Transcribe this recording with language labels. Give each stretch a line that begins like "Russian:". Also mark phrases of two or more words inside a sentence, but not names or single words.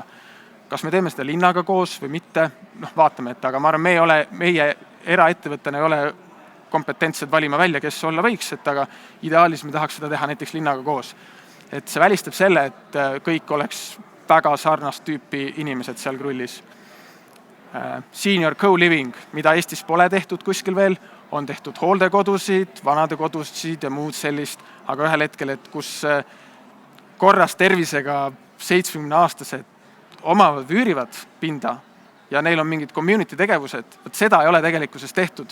Estonian: Kas me teeme seda linnaga koos või mitte? Vaatame, et aga ma arvan, meie eraettevõttena ei ole kompetentsed valima välja, kes olla võiks, et aga ideaalis me tahaks seda teha näiteks linnaga koos. Et see välistab selle, et kõik oleks väga sarnast tüüpi inimesed seal Krullis.
English: senior co-living,
Estonian: mida Eestis pole tehtud kuskil veel, on tehtud hooldekodusid, vanadekodusid ja muud sellist, aga ühel hetkel, et kus korras tervisega 70-aastased omavad üürivad pinda ja neil on mingid community tegevused, seda ei ole tegelikkuses tehtud.